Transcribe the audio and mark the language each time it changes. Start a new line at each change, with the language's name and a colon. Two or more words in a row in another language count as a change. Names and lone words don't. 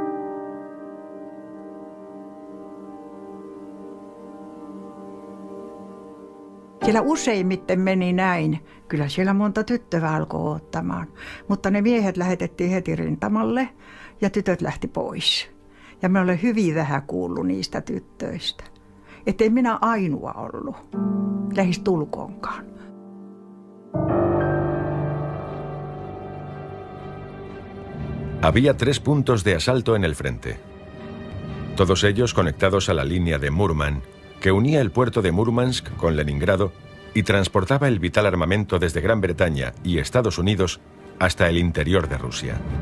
Finnish: Siellä useimmiten meni näin. Kyllä siellä monta tyttöä alkoi ottamaan. Mutta ne miehet lähetettiin heti rintamalle ja tytöt lähti pois. Ja mä olen hyvin vähän kuullut niistä tyttöistä. Että ei minä ainoa ollut. Lähestulkoonkaan.
Spanish: Había 3 puntos de asalto en el frente. Todos ellos conectados a la línea de Murman, que unía el puerto de Murmansk con Leningrado y transportaba el vital armamento desde Gran Bretaña y Estados Unidos hasta el interior de Rusia.